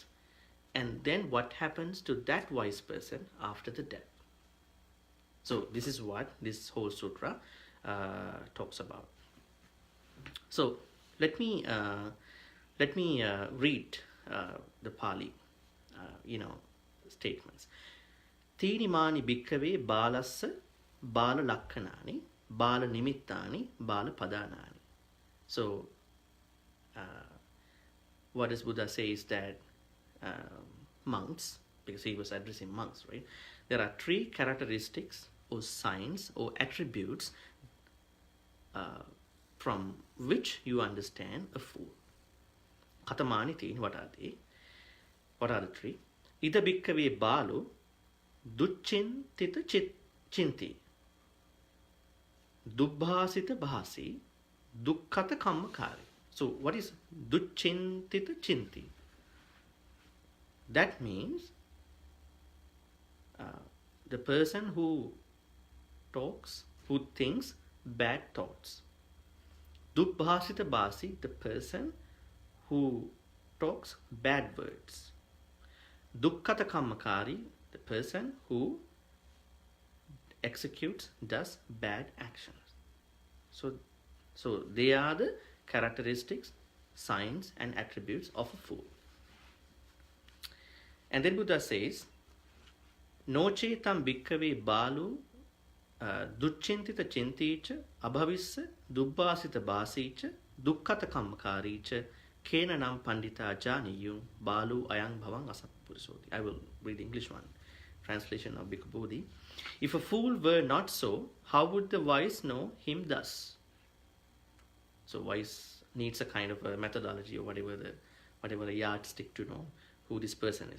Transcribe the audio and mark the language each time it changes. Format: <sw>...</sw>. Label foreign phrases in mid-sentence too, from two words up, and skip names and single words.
<en>And then what happens to that wise person after the death. So this is what this whole sutra talks about. So let me read the Pali statements.</en> <pi>Tīnimāni bhikkhave bālassa bāla lakkhanāni bāla nimittāni bāla padānāni.</pi> <en>So what does Buddha say is that monks, because he was addressing monks, right? There are three characteristics or signs or attributes from which you understand a fool.</en> <pi>Katamani tīni,</pi> <en>what are they? What are the three?</en> <pi>Ida bhikkhave bālu duccintita chinti dubbhasita bhasi dukkhata kammakari.</pi> <en>So what is</en> <pi>duccintita chinti?</pi> <en>That means the person who talks, who thinks bad thoughts.</en> <pi>Dubbhasita bhasi,</pi> <en>the person who talks bad words.</en> <pi>Dukkhata kammakari,</pi> <en>the person who does bad actions. So they are the characteristics, signs and attributes of a fool. And then Buddha says,</en> <pi>Nochetam bhikkhave bālu duccintita chintīca abhavissa dubbhasita bāsīca dukkhata kammakārīca Kenanam pandita janiyum balu ayang bhavang asappurisoti.</pi> <en>I will read the English one, translation of Bhikkhu Bodhi. If a fool were not so, how would the wise know him thus? So wise needs a kind of a methodology or whatever the yardstick to know who this person is.</en>